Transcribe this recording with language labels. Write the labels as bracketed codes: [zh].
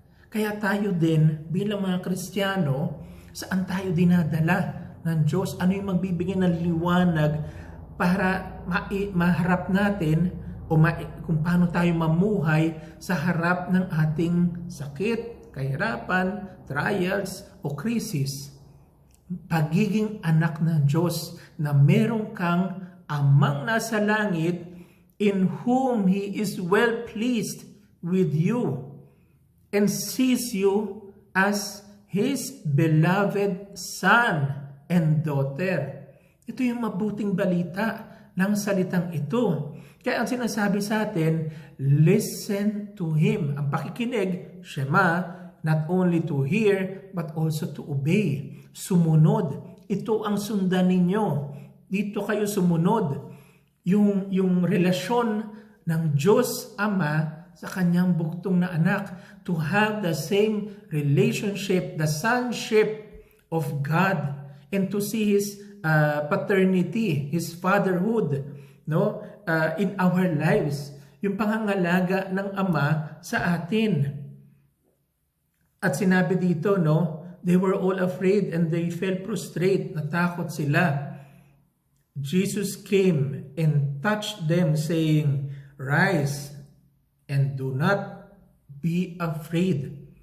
[tl] Kaya tayo din bilang mga Kristiyano, saan tayo dinadala ng Diyos? Ano yung magbibigay ng liwanag para maharap natin kung paano tayo mamuhay sa harap ng ating sakit, kahirapan, trials o krisis? Pagiging anak ng Diyos na meron kang Amang nasa langit, [en] in whom He is well pleased with you and sees you as His beloved son and daughter. [tl] Ito yung mabuting balita ng salitang ito. Kaya ang sinasabi sa atin, [en] listen to Him. [tl] Ang pakikinig, [en] Shema, not only to hear but also to obey. [tl] Sumunod. Ito ang sundan ninyo. Dito kayo sumunod. Yung relasyon ng Diyos Ama sa kanyang bugtong na anak, [en] to have the same relationship, the sonship of God, and to see His paternity, His fatherhood, in our lives. [tl] Yung pangangalaga ng Ama sa atin. At sinabi dito, [en] they were all afraid and they fell prostrate. [tl] Natakot sila. [en] Jesus came and touched them, saying, rise and do not be afraid.